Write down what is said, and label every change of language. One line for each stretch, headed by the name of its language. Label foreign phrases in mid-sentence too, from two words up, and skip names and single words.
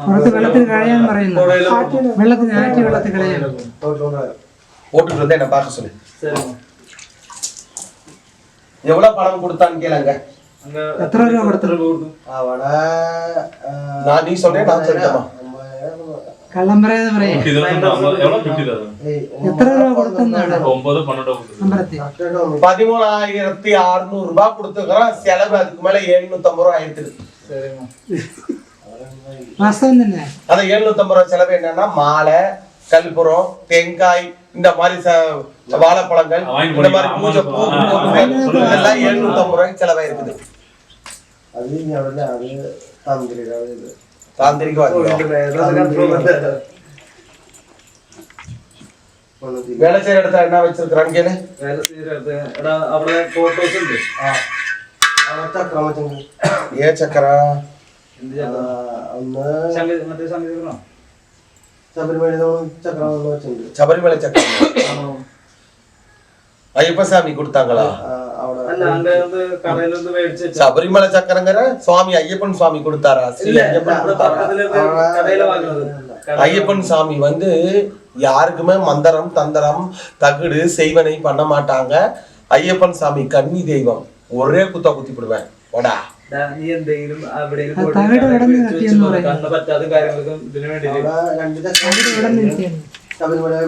Tamil: போட்டுட்டு வந்து என்ன பார்க்க சொல்லு. எவ்வளவு பணம் கொடுத்தான்னு கேளுங்க. நான் நீ சொன்னேன் நான் சொல்லிட்டேமா.
Malayalam: കള്ളം പറയാതെ പറയാ. എത്ര രൂപ കൊടുത്തെന്നാണ്?
Tamil: 13,600 ரூபாய் கொடுத்துக்கிறோம். செலவு அதுக்கு மேல 750 ரூபாய் ஆயிடுது.
Malayalam: വാസ്തവം തന്നെ.
Tamil: அது 750 ரூபாய் செலவு என்னன்னா மாலை, கல்புரம், தேங்காய், இந்த மாதிரி வாழைப்பழங்கள், இந்த மாதிரி பூஜை பூ இதெல்லாம் 750 ரூபாய் செலவாயிருக்குது. தாந்திரிக வேலை செய்யற இடத்துல என்ன வச்சிருக்கான்னு கேளு. வேலை செய்யற இடத்துல
Malayalam: അവിടെ ഫോട്ടോസ് ഉണ്ട്. ഏ ചക്ര ശബരിമല ചക്രം
Tamil: ஐயப்பசாமி கொடுத்தாங்களா? சபரிமலை சக்கரங்கிற சுவாமி ஐயப்பன் சுவாமி கொடுத்தாரா? ஐயப்பன் சாமி வந்து யாருக்குமே மந்திரம் தந்திரம் தகுடு செய்வனை பண்ண மாட்டாங்க. ஐயப்பன் சாமி கன்னி தெய்வம். ஒரே குத்தா குத்தி விடுவேன். ஓடா
Malayalam: നീ എന്തെങ്കിലും കണ്ണ് പറ്റാത്ത കാര്യങ്ങൾക്കും ഇതിനു വേണ്ടി